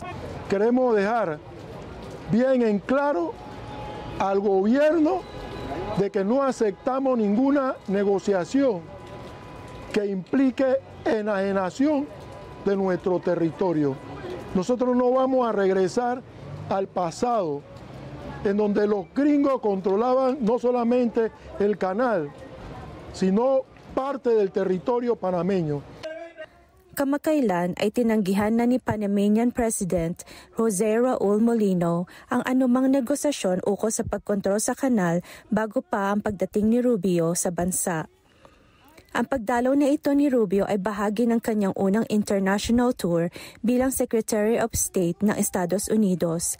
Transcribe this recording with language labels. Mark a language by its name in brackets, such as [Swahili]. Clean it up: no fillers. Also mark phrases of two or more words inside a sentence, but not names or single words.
[Spanish] Queremos dejar bien en claro al gobierno de que no aceptamos ninguna negociación que implique enajenación de nuestro territorio. Nosotros no vamos a regresar al pasado, en donde los gringos controlaban no solamente el canal, sino parte del territorio panameño. [Filipino] Kamakailan ay tinanggihan na ni [English] Panamanian President [Filipino] Jose Raul Molino ang anumang negosasyon ukol sa pagkontrol sa kanal bago pa ang pagdating ni Rubio sa bansa. Ang pagdalaw na ito ni Rubio ay bahagi ng kanyang unang [English] international tour [Filipino] bilang [English] Secretary of State [Filipino] ng Estados Unidos.